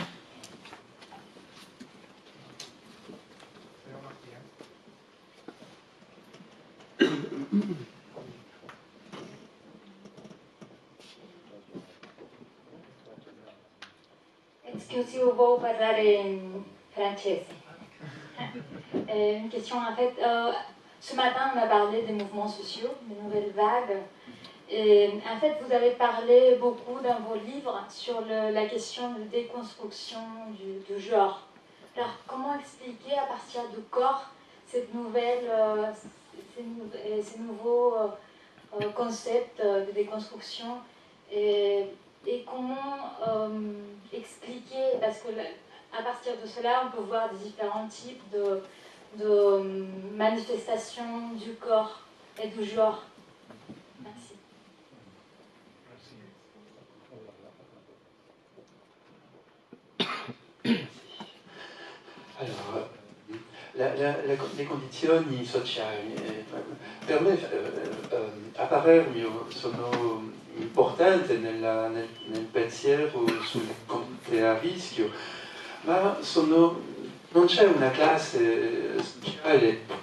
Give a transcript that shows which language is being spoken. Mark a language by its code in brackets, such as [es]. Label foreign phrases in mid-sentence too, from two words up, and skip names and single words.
[it] Scusi, può parlare in francese. [fr] Une question, en fait, ce matin on a parlé des mouvements sociaux, des nouvelles vagues. Et, en fait, vous avez parlé beaucoup dans vos livres sur la question de déconstruction du genre. Alors, comment expliquer à partir du corps cette nouvelle, ces nouveaux concepts de déconstruction et comment expliquer, parce que à partir de cela, on peut voir des différents types de manifestations du corps et du genre. Merci. [it] Allora, le condizioni sociali per me sono importanti nel pensiero sulle condotte a rischio, ma non c'è una classe sociale